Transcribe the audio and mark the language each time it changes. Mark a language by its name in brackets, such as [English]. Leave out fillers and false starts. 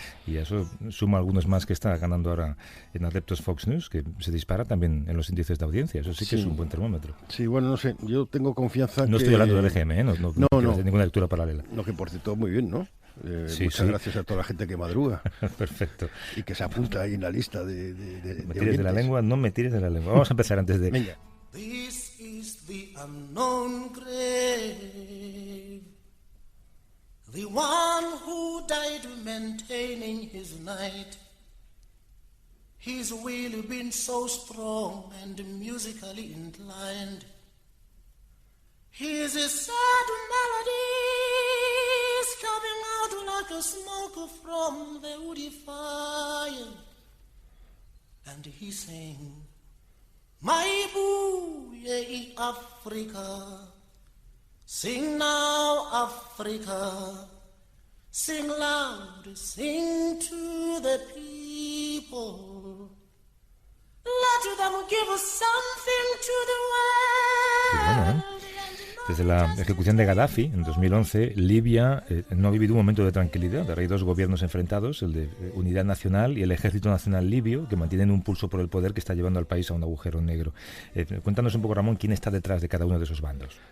[Spanish] Y a eso suma algunos más que está ganando ahora en adeptos Fox News, que se dispara también en los índices de audiencia. Eso sí que es un buen termómetro. Sí, bueno, no sé, yo tengo confianza No estoy hablando del EGM, ¿eh? No hacer ninguna lectura paralela. No, que por cierto, muy bien, ¿no? Muchas gracias a toda la gente que madruga. Perfecto. Y que se apunta ahí en la lista de me tires de la lengua, no me tires de la lengua. Vamos a empezar antes de... Venga. [English] This is the unknown grave, the one who died maintaining his night. He's really been so strong and musically inclined. His sad melodies coming out like a smoke from the woody fire. And he sang, my boo, ye Africa, sing now Africa, sing loud, sing to the people. Let them give us something to the world. [Spanish] Desde la ejecución de Gaddafi en 2011, Libia no ha vivido un momento de tranquilidad. Hay 2 gobiernos enfrentados, el de Unidad Nacional y el Ejército Nacional Libio, que mantienen un pulso por el poder que está llevando al país a un agujero negro. Cuéntanos un poco, Ramón, quién está detrás de cada uno de esos bandos.